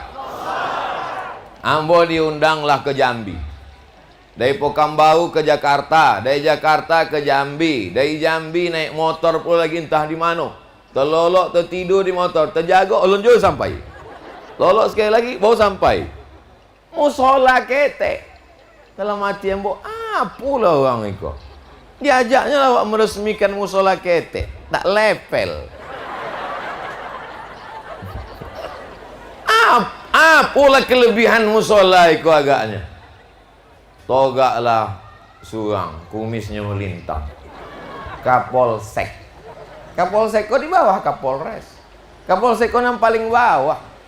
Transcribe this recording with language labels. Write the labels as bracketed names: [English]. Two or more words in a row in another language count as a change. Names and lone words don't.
[Minangkabau] Ambo diundanglah ke Jambi. [Indonesian] Dari Pekanbaru ke Jakarta, dari Jakarta ke Jambi, dari Jambi naik motor pula lagi entah di mana. [Minangkabau] Terlolok, tertidur di motor, terjaga, lonjol sampai. Lolok sekali lagi, baru sampai. Musola ketek. Dalam hati ambo, pula orang itu. Diajaknya lah awak meresmikan musola ketek, tak level. Pula kelebihan musola itu agaknya. Togaklah surang, kumisnya melintang. Kapolsek. Kapolsek kok di bawah Kapolres. Kapolsek kok yang paling bawah.